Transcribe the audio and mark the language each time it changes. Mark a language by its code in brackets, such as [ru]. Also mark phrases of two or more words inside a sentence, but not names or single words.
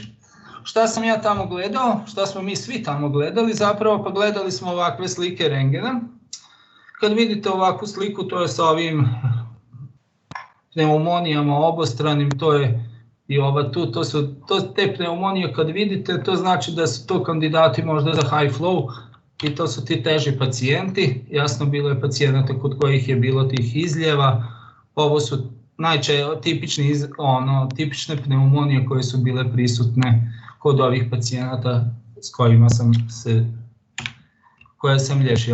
[bs] Šta sam ja tamo gledao, šta smo mi svi tamo gledali zapravo, pa gledali smo ovakve slike rentgena. kad vidite ovakvu sliku, to je sa ovim pneumonijama obostranim, to je i ova tu, te pneumonije kad vidite, to znači da su to kandidati možda za [en] high flow [bs] i to su ti teži pacijenti. Jasno, bilo je pacijenata kod kojih je bilo tih izljeva. Ovo su tipične pneumonije koje su bile prisutne kod ovih pacijenata s kojima koje sam liječio.